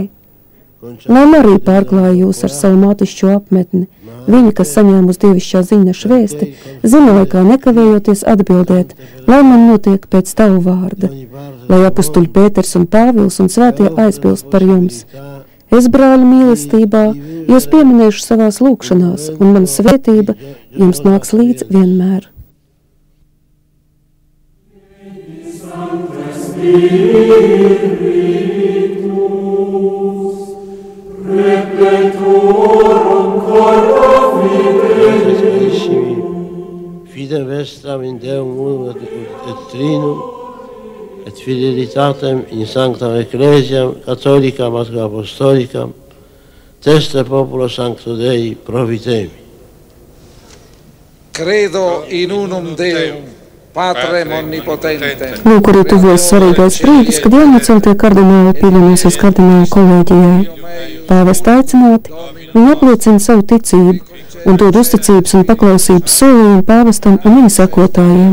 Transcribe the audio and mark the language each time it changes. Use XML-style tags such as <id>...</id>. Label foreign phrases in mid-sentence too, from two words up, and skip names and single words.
<lv>Lai Marija pārklāja jūs ar savu mātišķo apmetni, viņa, kas saņēmusi dievišķā ziņneša vēsti, zināja, kā nekavējoties atbildēt, lai man notiek pēc tavu vārda, lai apustuļi Pēters un Pāvils un svētie aizbilst par jums. Es, brāļu mīlestībā, jūs pieminēšu savās lūgšanās, un mana svētība jums nāks līdz vienmēr.</lv> <la>Fidem vestram in Deum unum et Trinum, et fidelitatem in sanctam Ecclesiam Catholicam et Apostolicam, teste populo sancto Dei provitemi. Credo in unum Deum, Patrem omnipotentem.</la> <lv>Lūk, arī tuvojas svarīgais brīdis, kad jaunāceltie kardināli pievienosies kardinālu kolēģijai. Pāvesta aicināti, viņi apliecina savu ticību un dod uzticības un paklausības solījumu pāvestam un viņa sekotājiem.</lv>